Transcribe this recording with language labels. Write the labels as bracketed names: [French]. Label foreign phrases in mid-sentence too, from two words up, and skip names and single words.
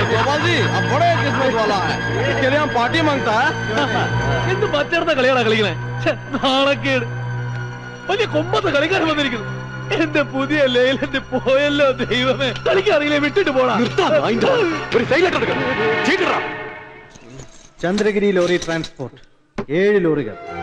[Hindi] बाबाजी अब बड़े किस्मत वाला है, इसके लिए हम पार्टी मांगता है। [Malayalam] എന്ത് പച്ചടത്ത കളിയാണ് കളിക്കണേ? നാണക്കേട്. വലിയ കൊമ്പത്തെ കളിക്കാരൻ വന്നിരിക്കുന്നു. എന്റെ പുതിയ ലേലന്റെ പോയല്ലോ ദൈവമേ. കളിക്കറിയില്ലേ, വിട്ടിട്ട് പോടാ. ചന്ദ്രഗിരി ലോറി ട്രാൻസ്പോർട്ട് 7 ലോറികൾ.